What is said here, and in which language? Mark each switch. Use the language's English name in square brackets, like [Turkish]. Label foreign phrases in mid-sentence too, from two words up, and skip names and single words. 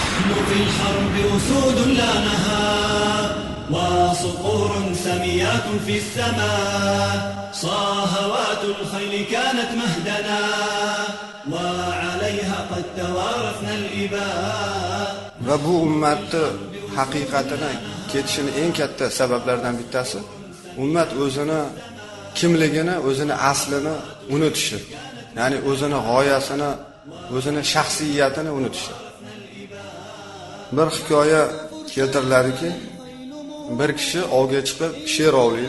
[Arabic] في الحرب أسود لا نهار وصقور سميات في السماء صاهوات الخيل كانت مهدنا وعليها قد توارثنا الإباء. [Uzbek] Va bu ummatni haqiqatini ketishini eng katta sabablaridan bittasi ummat o'zini kimligini, o'zini aslini unutishi. Ya'ni o'zini g'oyasini, o'zini shaxsiyatini unutishi. Bir hikoya keltiriladiki, bir kishi ovga chiqib sher ovlaydi.